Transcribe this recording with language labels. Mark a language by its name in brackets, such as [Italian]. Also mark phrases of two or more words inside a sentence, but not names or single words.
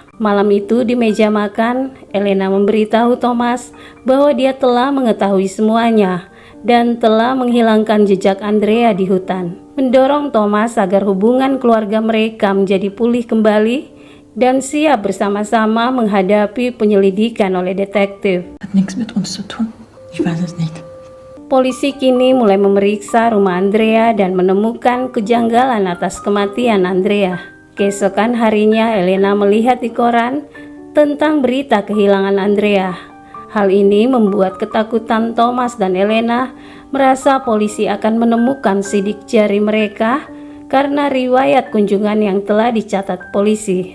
[Indonesian] Malam itu di meja makan, Elena memberitahu Thomas bahwa dia telah mengetahui semuanya dan telah menghilangkan jejak Andrea di hutan, mendorong Thomas agar hubungan keluarga mereka menjadi pulih kembali dan siap bersama-sama menghadapi penyelidikan oleh detektif. [German] Hat nichts mit uns zu tun. Ich weiß es nicht. [Indonesian] Polisi kini mulai memeriksa rumah Andrea dan menemukan kejanggalan atas kematian Andrea. Keesokan harinya Elena melihat di koran tentang berita kehilangan Andrea. Hal ini membuat ketakutan Thomas dan Elena merasa polisi akan menemukan sidik jari mereka karena riwayat kunjungan yang telah dicatat polisi.